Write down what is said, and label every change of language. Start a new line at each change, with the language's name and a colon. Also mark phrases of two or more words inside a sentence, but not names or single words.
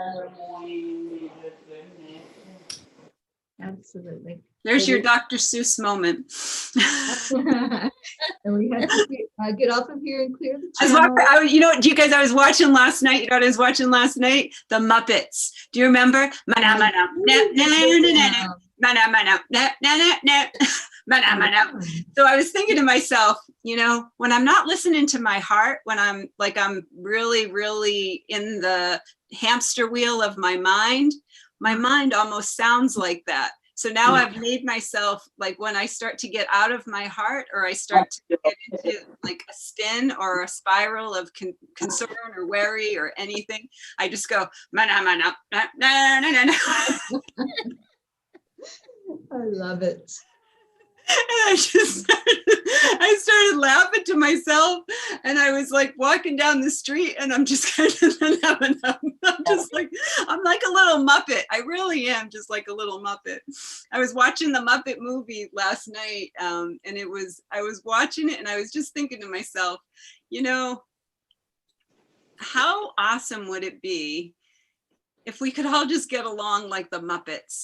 English: Absolutely. There's your Dr. Seuss moment. And we have to get off of here and clear the channel. I was watching last night. You know what I was watching last night? The Muppets. Do you remember? Mana, mana, na, na, na, na, mana, mana, na, na, na, na, mana, mana. So I was thinking to myself, you know, when I'm not listening to my heart, when I'm really, really in the hamster wheel of my mind almost sounds like that. So now I've made myself, like, when I start to get out of my heart, or I start to get into like a spin or a spiral of concern or worry or anything, I just go, mana, mana, na, na, na, na, na. I love it. And I started laughing to myself, and I was like walking down the street, and I'm just kind of I'm like a little Muppet. I really am just like a little Muppet. I was watching the Muppet movie last night, and I was watching it, and I was just thinking to myself, you know, how awesome would it be if we could all just get along like the Muppets?